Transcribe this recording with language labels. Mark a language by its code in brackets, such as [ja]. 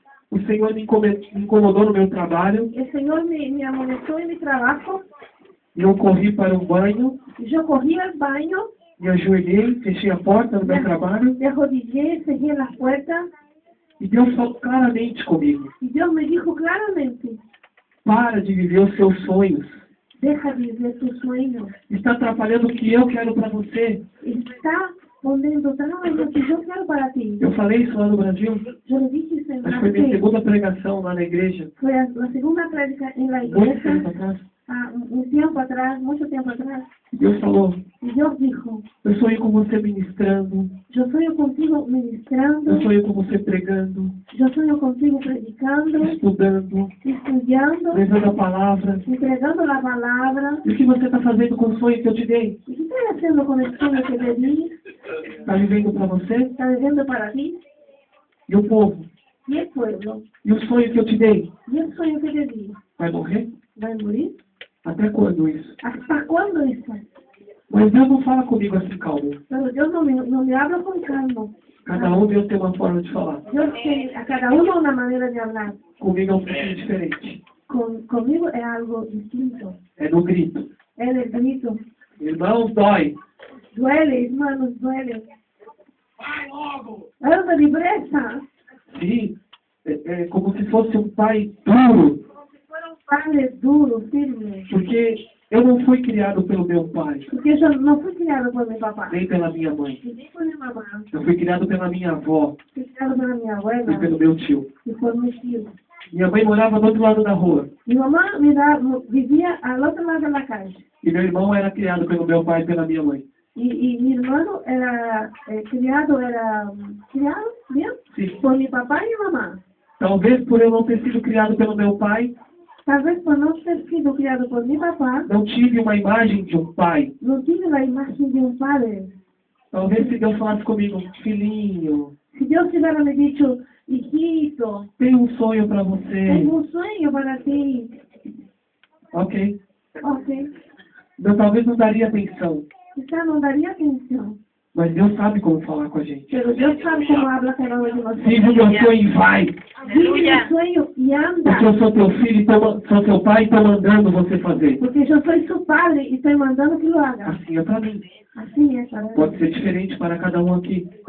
[pt] o Senhor me incomodou no meu trabalho [es] el Señor me amonestó en mi trabajo. [pt] e eu corri para o banho, [es] Yo corrí al baño, [pt] me ajoelhei, fechei a porta do meu trabalho [es] me arrodillé, cerré las puertas [pt] e Deus falou claramente comigo. [es] y Dios me dijo claramente, [pt] Para de viver os seus sonhos. [es] deja de vivir tus sueños. [pt] Está atrapalhando o que eu quero para você. [es] Está poniendo trabas en lo que yo quiero para ti. [pt] Eu falei isso lá no Brasil. [es] Yo le dije [pt] isso [es] en [pt] Acho que foi minha [es] Brasil. [pt] segunda pregação lá na igreja. [es] Fue la segunda prédica en la [pt] Muito tempo atrás. [es] un tiempo atrás, mucho tiempo atrás. [pt] Deus falou, [es] Y Dios dijo, [pt] eu sonhei com você ministrando, [es] yo sueño contigo ministrando, [pt] eu sonhei com você pregando, [es] yo sueño contigo predicando, [pt] estudando, [es] estudiando, [pt] levando a palavra. [es] entregando la palabra. [pt] E o que você está fazendo com o sonho que eu te dei? [es] ¿Y qué estás haciendo con el sueño que te di? [pt] Está vivendo para você? [es] ¿Está viviendo para ti? [pt] E o povo? [es] ¿Y el pueblo? [pt] E o sonho que eu te dei? [es] ¿Y el sueño que te di? [pt] Vai morrer? [es] ¿Va a morir? [pt] Até quando isso? [es] ¿Hasta cuándo eso? [pt] Mas Deus não fala comigo assim, calmo. [es] Pero Dios no me habla con calma. [pt] Cada um Deus tem uma forma de falar. [es] Dios tiene a cada uno una manera de hablar. [pt] Comigo é um pouquinho diferente. [es] Conmigo es algo distinto. [pt] É no grito. [es] Es el grito. [pt] Irmãos, dói. [es] Duele, hermanos, duele. Es una libreza. [pt] Sim, é como se fosse um pai duro. [es] Fueron padres duros, firmes. [pt] Porque eu não fui criado pelo meu pai, [es] Porque yo no fui criado por mi papá. [pt] nem pela minha mãe. [es] Ni por mi mamá. [pt] Eu fui criado pela minha avó [es] Fui criado por mi [pt] e [es] abuela. [pt] pelo meu tio. [es] Y por mi tío. [pt] Minha mãe morava do outro lado da rua. [es] Mi mamá vivía al otro lado de la calle. [pt] E meu irmão era criado pelo meu pai e pela minha mãe. [es] Y mi hermano era criado bien [pt] Sim. [es] por mi papá y mi mamá. [pt] Talvez por eu não ter sido criado pelo meu pai, [es] Tal vez por no ser sido criado por mi papá, [pt] não tive uma imagem de um pai. [es] no tiene la imagen de un padre. [pt] Talvez se Deus falasse comigo, filhinho, [es] Si Dios hubiera me dicho, hijito, [pt] tem um sonho para você. [es] tengo un sueño para ti. [pt] Ok. [es] Ok, [pt] Eu talvez não daria atenção. [es] quizá no daría atención. [pt] Mas Deus sabe como falar com a gente. [es] Pero Dios sabe cómo habla cada uno de nosotros. [pt] Vive meu sonho e vai. [es] Vive el sueño y anda. [pt] Porque eu sou teu filho, sou teu pai e estou mandando você fazer. [es] Porque yo soy su padre y estoy mandando que lo haga. [pt] Assim é para mim. [es] Así es, para [pt] Pode ser diferente para cada um aqui.